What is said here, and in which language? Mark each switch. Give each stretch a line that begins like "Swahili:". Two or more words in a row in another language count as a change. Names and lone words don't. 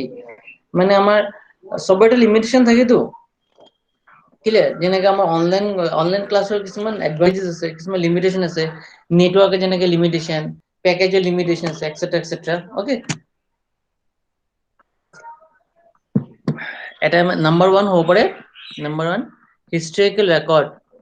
Assamese: মানে আমার সবটা লিমিটেশন থাকে তো ক্লিয়ার যেনেকে আমার
English: online class
Assamese: কিছুমান এডভান্টেজ আছে কিছুমান লিমিটেশন আছে নেটওয়ার্কে যেনেকে লিমিটেশন
English: package limitation
Assamese: আছে
English: etcetera etcetera okay
Assamese: এটা নাম্বার 1 হ'ব পাৰে
English: number 1 historical record